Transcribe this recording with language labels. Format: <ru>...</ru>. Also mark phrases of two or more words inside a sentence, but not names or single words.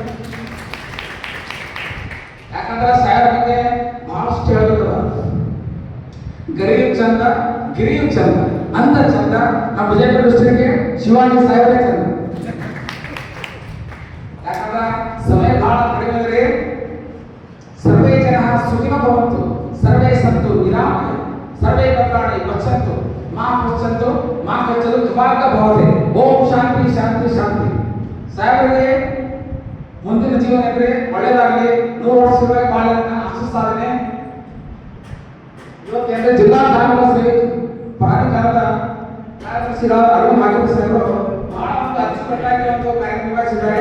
<kn>ಯಾಕಂದ್ರೆ ಸಾಹೇಬರ ಬಗ್ಗೆ ಬಹಳಷ್ಟು ಹೇಳಬೇಕು. ಗರಿಯು ಚಂದ, ಗಿರಿಯು ಚಂದ, ಅಂದ ಚಂದ. ನಮ್ಮ ವಿಜಯಪುರ ಡಿಸ್ಟ್ರಿಕ್ಟ್ಗೆ ಶಿವಾಜಿ ಸಾಹೇಬರೇ ಚಂದ. ಯಾಕಂದ್ರೆ ಸಮಯ ಬಹಳ ಕಡಿಮೆ ಇದೆ.</kn> <sa>ಸರ್ವೇ ಜನ ಸುಖಿನೋ ಭವಂತು, ಸರ್ವೇ ಸಂತು ನಿರಾಮಯ, ಸರ್ವೇ ಭದ್ರಾಣಿ ಪಶ್ಯಂತು ಮಾ ಪಶ್ಯಂತು ಮಾ ಕಚ್ಚಲು ಕಬಾಗ ಭವತೆ. ಓಂ ಶಾಂತಿ ಶಾಂತಿ ಶಾಂತಿ.</sa> <kn>ಸಾಹೇಬರಿಗೆ ಮುಂದಿನ ಜೀವನ ಅಂದ್ರೆ ಒಳ್ಳೆಯದಾಗಲಿ, 100 ವರ್ಷಗಳ ಬಾಳನ್ನ ಆಶಿಸ್ತಾನೆ. ಇವತ್ತೇಂದ್ರೆ ಜಿಲ್ಲಾ ಕಾನೂನು ಸೇವೆ ಪ್ರಾಧಿಕಾರದ ಕಾರ್ಯದರ್ಶಿಗಳಾದ ಅರವಿಂದ ಹಾಗರಗಿ ಸಾಹೇಬರು ಬಹಳ ಒಂದು ಅಚ್ಚುಕಟ್ಟಾಗಿ ಒಂದು ಕಾರ್ಯಕ್ರಮ ನಿರ್ವಹಿಸಿದ್ದಾರೆ.</kn>